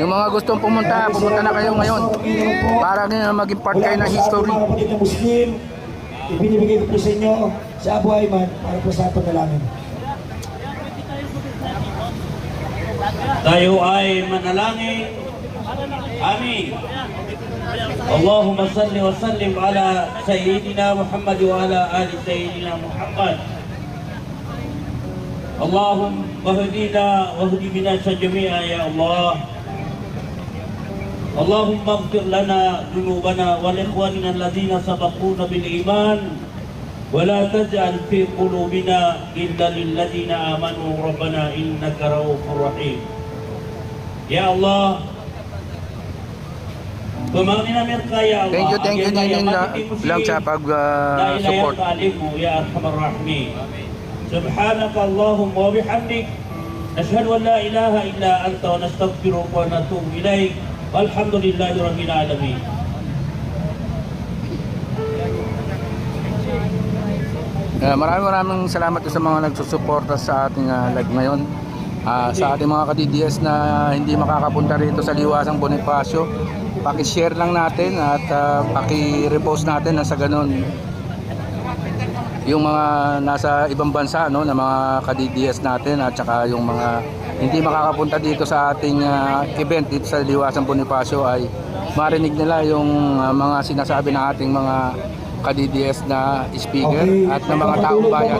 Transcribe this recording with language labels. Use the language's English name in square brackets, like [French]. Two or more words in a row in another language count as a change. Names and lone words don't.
[Filipino] Yung mga gustong pumunta na kayo ngayon para maging part kayo ng history. Mga kapatid na Muslim, ibinibigay ko po sa inyo sa Abu Ayman para po sa panalangin. Tayo ay manalangin. Amin. [Arabic] اللهم صل وسلم على سيدنا محمد وعلى آل سيدنا محمد. اللهم اهدنا واهد بنا جميعا يا الله. اللهم اغفر لنا ذنوبنا ولإخواننا الذين سبقونا بالإيمان ولا تجعل في قلوبنا إلا للذين آمنوا ربنا إنك رؤوف رحيم. يا الله, [Malay] pemangkin Amerika [Arabic] يا الله. [English] Thank you [Filipino] Ninin lang sa pag-support. [Arabic] يا أرحم الراحمين. سبحانك اللهم وبحمدك نشهد أن لا إله إلا أنت ونستغفرك ونتوب إليك. والحمد لله رب العالمين. [Filipino] Maraming salamat sa mga nagsusuporta sa ating live ngayon. Sa ating mga ka-DDS na hindi makakapunta rito sa Liwasang Bonifacio, paki-share lang natin at paki-repost natin na sa ganun yung mga nasa ibang bansa, no, na mga ka-DDS natin at saka yung mga hindi makakapunta dito sa ating event dito sa Liwasang Bonifacio ay marinig nila yung mga sinasabi ng ating mga ka-DDS na speaker at ng mga taong bayan.